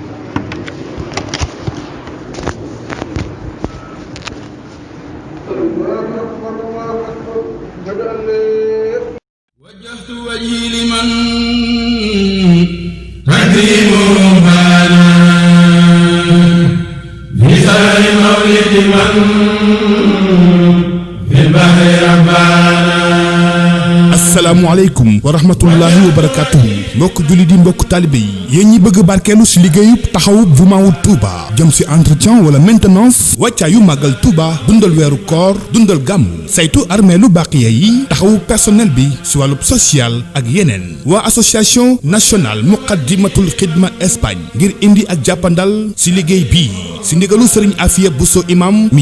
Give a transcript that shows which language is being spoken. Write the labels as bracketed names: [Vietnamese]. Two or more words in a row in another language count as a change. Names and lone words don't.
[Arabic] وجهت وجهي لمن تكريمه بانا بسر مولد من في البحر ربانا السلام عليكم ورحمة الله وبركاته [Wolof] mbokk julli di mbokk taalibé yi yéen ñi bëgg barkeelu si liggéeyub taxawub Jumaawul Touba jëm si entretien wala maintenance wàccaayu màggal Touba dundal weeru koor dundal gàmm saytu armeelu baqiya yi taxawu personnel bi si wàllub social ak yeneen waa [French] association nationale [Wolof] muqaddimatul xidma Espagne ngir indi ak jàppandal si liggéey bii si ndigalu sëriñ Afiya Buso imam mi